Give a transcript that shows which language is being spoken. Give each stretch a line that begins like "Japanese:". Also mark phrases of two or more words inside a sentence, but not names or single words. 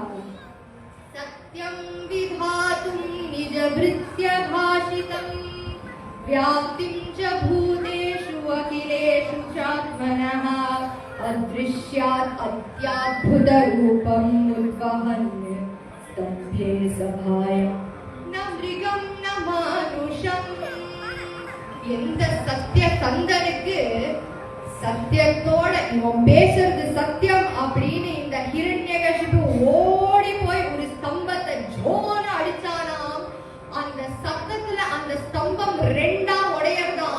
Sanskrit: सत्यं विधातुं निजभृत्य भाषितं व्याप्तिं च भूतेषु अखिलेषु चात्मनः अदृश्यात् अत्याद्भुतरूपम् उद्वहन् स्तम्भे सभायां न मृगं न मानुषम्.
Tamil: எந்த சத்திய சந்தனுக்கு சத்தியத்தோட இவன் பேசுறது சத்தியம் அப்படின்னு இந்த ஹிரண்யகசிபு ஓடி போய் ஒரு ஸ்தம்பத்தை ஜோன அடிச்சானாம். அந்த சத்தத்துல அந்த ஸ்தம்பம் ரெண்டா உடையறதாம்.